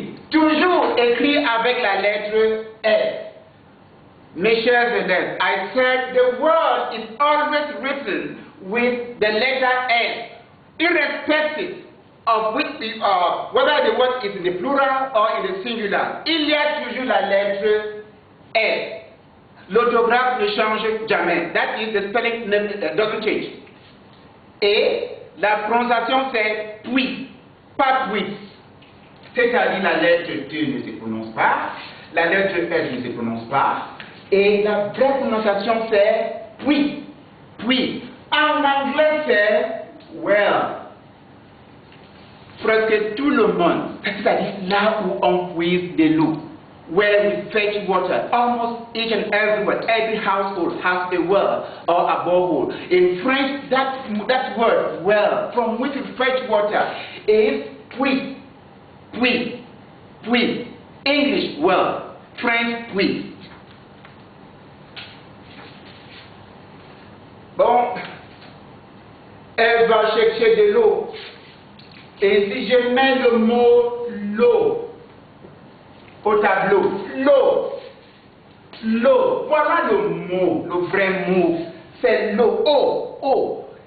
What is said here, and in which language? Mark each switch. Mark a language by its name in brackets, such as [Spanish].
[French] Toujours écrit avec la lettre S. Mes chers élèves, [English] I said the word is always written with the letter S, irrespective of which whether the word is in the plural or in the singular. [French] Il y a toujours la lettre S. L'orthographe ne change jamais. [English] That is, the spelling doesn't change. [French] Et la prononciation c'est puis, pas puis. C'est-à-dire la lettre T ne se prononce pas, la lettre S ne se prononce pas, et la vraie prononciation c'est puis. En anglais c'est well. Presque tout le monde, c'est-à-dire là où on puise de l'eau. [English] Where we fetch water, almost each and every household has a well or a borehole. In French, that word well, from which we fetch water, is puits. English well, French puits. [French] Bon, elle va chercher de l'eau. Et si je mets le mot l'eau au tableau, l'eau, voilà le mot, le vrai mot, c'est l'eau, eau.